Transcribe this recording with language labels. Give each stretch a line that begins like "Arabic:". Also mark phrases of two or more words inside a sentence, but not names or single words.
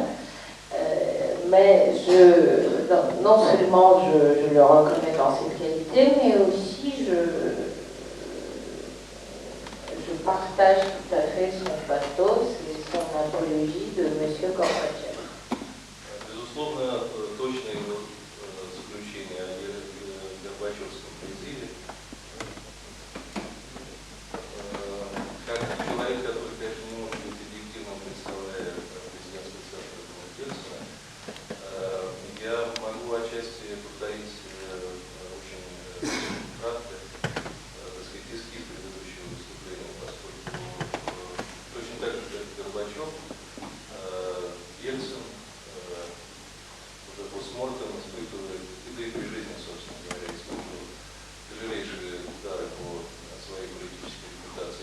French: Mais non seulement je le reconnais dans cette qualité, mais aussi je partage tout à fait son pathos et son apologie de M. Gorbatchev.
Russian: Безусловно, точное его заключение о Горбачевском призыве, как человек, который, конечно, не может быть объективным, представляя президентский центр Ельцина, я могу отчасти повторить очень кратко, так сказать, эскиз предыдущего выступления, поскольку точно так же, как Горбачев, Ельцин уже постмортем испытывает, да и при жизни, собственно говоря, испытывал тяжелейшие удары по своей политической репутации.